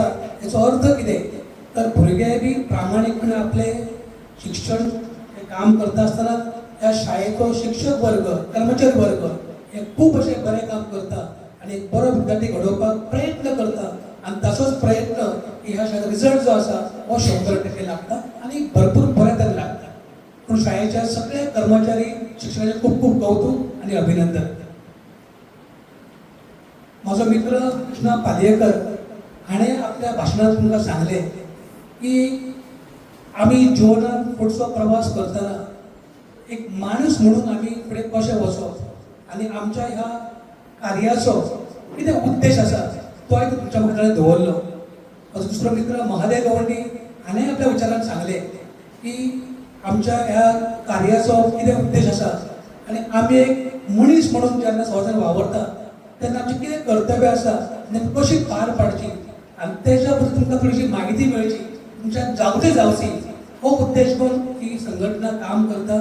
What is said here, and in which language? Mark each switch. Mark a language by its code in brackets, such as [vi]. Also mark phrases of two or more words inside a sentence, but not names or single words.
[kok] याचो अर्थ कितें तर भुरगे बी प्रामाणीकपणे आपले शिक्षण हे काम करता आसतना ह्या शाळेचो शिक्षक वर्ग, कर्मचारी वर्ग हे खूप अशें बरें काम करता आनी एक बरो विद्यार्थी घडोवपाक प्रयत्न करता. आनी ताचोच प्रयत्न की ह्या शाळेचो रिजल्ट जो आसा हो 100% लागता आनी भरपूर बऱ्या तरेन लागता. [mr] पण शाळेच्या सगळे कर्मचारी शिक्षकाचे खूप खूप कौतुक आणि अभिनंदन. [kok] माझा मित्र कृष्णा पालयेकर हाणे आपल्या भाषणात तुमकां सांगले की आम्ही जिवनात पुढचो प्रवास करतना एक माणूस म्हणून आम्ही फुडें कशें वचप आनी आमच्या ह्या कार्याचो कितें उद्देश आसा तो हांवें तुमच्या मुखार दवरलो. म्हजो दुसरो मित्र महादेव गवंडी हाणें आपल्या विचारान सांगले की आमच्या ह्या कार्याचो कितें उद्देश आसा आनी आमी एक मनीस म्हणून जेन्ना समाजान वावरता तेन्ना आमची कितें कर्तव्य आसा आनी ती कशी पार पाडची आनी तेच्या बद्दल तुमकां थोडीशी म्हायती मेळची, तुमच्या जागृती जावची, हो उद्देश करून ही संघटना काम करता.